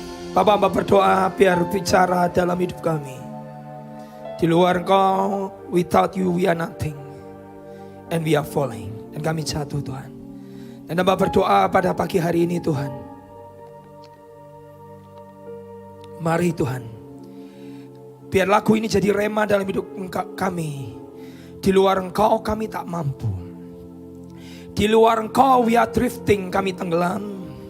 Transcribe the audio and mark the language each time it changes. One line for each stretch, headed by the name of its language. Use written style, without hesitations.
Indonesian: Bapak hamba berdoa biar bicara dalam hidup kami. Di luar Engkau,
English: without you we are nothing. And we are falling.
Indonesian: Dan kami jatuh Tuhan. Dan hamba berdoa pada pagi hari ini Tuhan. Mari Tuhan. Biar lagu ini jadi rema dalam hidup kami. Di luar Engkau kami tak mampu. Di luar Engkau
English: we are drifting,
Indonesian: kami tenggelam.